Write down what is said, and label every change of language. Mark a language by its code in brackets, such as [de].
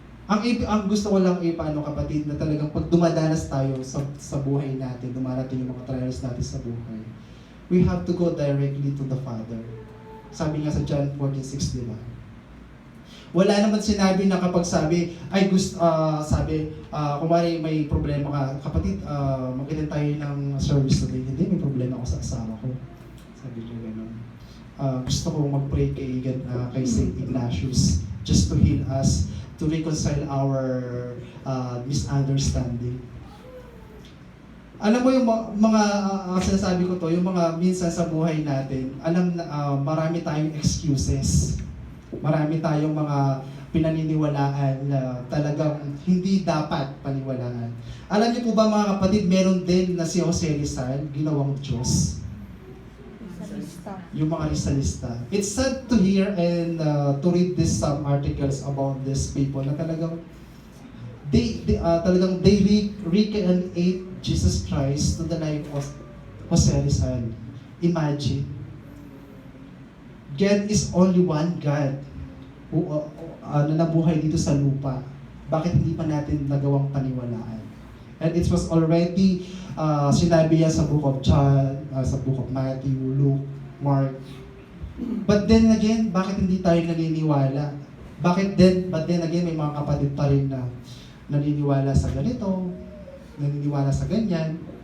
[tl] Ang gusto ko lang kapatid, na talagang pag dumadanas tayo sa buhay natin, dumarating yung mga trials natin sa buhay, [en] we have to go directly to the Father. [tl] Sabi nga sa John 14:6, diba? Wala naman sinabi na kapag sabi, ay gusto, kumari may problema ka, kapatid, mag-attend tayo ng service today. Hindi, may problema ako sa asawa ko. Sabi niya gano'n. Gusto ko mag-pray kay St. [en] Ignatius just to heal us, to reconcile our misunderstanding. [tl] Alam mo yung mga sinasabi ko to, yung mga minsan sa buhay natin, alam na marami tayong excuses. Marami tayong mga pinaniniwalaan na talagang hindi dapat paniwalaan. Alam niyo po ba mga kapatid, meron din na si Jose Rizal, ginawang Diyos. Yung mga Rizalista. [en] It's sad to hear and to read some articles about these people [tl] na talagang [en] they recreate Jesus Christ to the life of Jose Rizal. Imagine. God is only one God who [tl] na nabuhay dito sa lupa. Bakit hindi pa natin nagawang paniwalaan? [en] And it was already [tl] sinabi yan sa book of John, sa book of Matthew, Luke, Mark. [en] But then again, [tl] bakit hindi tayo naniniwala? [en] But then again, [tl] may mga kapatid pa rin na naniniwala sa ganito, naniniwala sa ganyan.